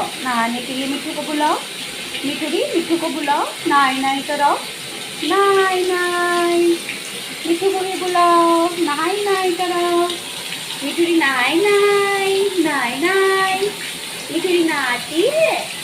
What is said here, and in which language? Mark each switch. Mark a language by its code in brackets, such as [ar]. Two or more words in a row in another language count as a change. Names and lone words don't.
[hi] नहाने के लिए मिट्ठू को बुलाओ. मिठुरी मिट्ठू को बुलाओ. नाय नाय कराओ. नाय नाय. मिट्ठू को भी बुलाओ. नाय नाय कराओ. मिठुरी नाय नाय. नाय नाय. मिठुरी नहाती है.